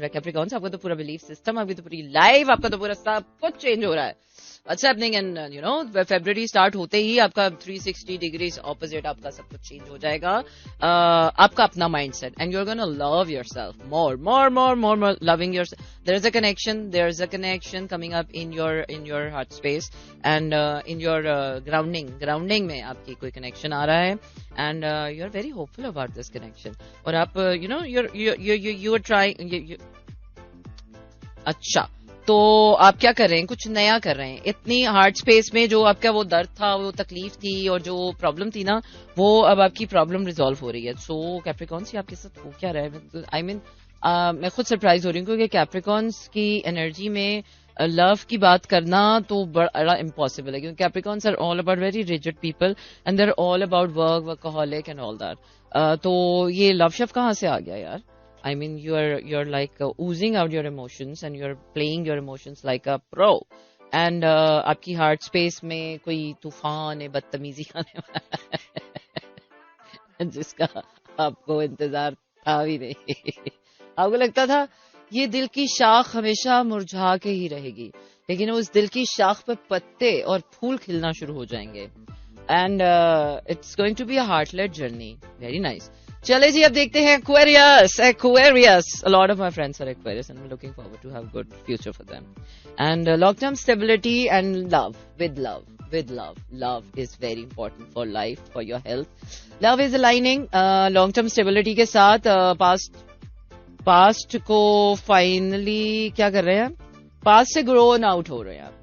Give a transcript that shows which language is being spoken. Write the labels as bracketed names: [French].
[Urdu] کیپریکان, آپ کا تو پورا بلیف سسٹم, آپ کی تو پوری لائف, آپ کا تو پورا سب کچھ چینج ہو رہا ہے. [English] What's happening, [Urdu] and February start ہوتے ہی آپ کا 360 ڈگریز اپوزٹ آپ کا سب کچھ چینج ہو جائے گا. آپ کا اپنا mind set, [English] And you are gonna love yourself more loving yourself. there is a connection coming up in your heart space and in your grounding [Urdu] میں آپ کی کوئی کنیکشن آ رہا ہے, [English] and you are very hopeful about this connection. [Urdu] اور آپ [English] you are trying. [Urdu] اچھا, تو آپ کیا کر رہے ہیں, کچھ نیا کر رہے ہیں. اتنی ہارڈ اسپیس میں جو آپ کا وہ درد تھا, وہ تکلیف تھی, اور جو پرابلم تھی نا, وہ اب آپ کی پرابلم ریزالو ہو رہی ہے. سو کیپریکانس آپ کے ساتھ ہو کیا رہا ہے, آئی مین میں خود سرپرائز ہو رہی ہوں, کیونکہ کیپریکانس کی انرجی میں لو کی بات کرنا تو بڑا امپاسبل ہے, کیونکہ [English] Capricorns are all about very rigid people, and they are all about workaholic and all that. [Urdu] تو یہ لو شف کہاں سے آ گیا یار. [English] I mean, you're like oozing out your emotions and you're playing your emotions like a pro. [Urdu] And آپ کی heart space میں کوئی طوفان بدتمیزی آنے والا ہے جس کا آپ کو انتظار تھا بھی نہیں. آپ کو لگتا تھا یہ دل کی شاخ ہمیشہ مرجھا کے ہی رہے گی, لیکن اس دل کی شاخ پہ پتے اور پھول کھلنا شروع ہو جائیں گے. [English] And it's going to be a heart led journey. Very nice. [Urdu] چلے جی, اب دیکھتے ہیں Aquarius. [English] A lot of my friends are Aquarius and I'm looking forward to have good future for them. And long-term stability and love. With love. Love is very important for life, for your health. Love is aligning long-term stability [Urdu] کے ساتھ. past کو finally کیا کر رہے ہیں, past سے grown out ہو رہے ہیں.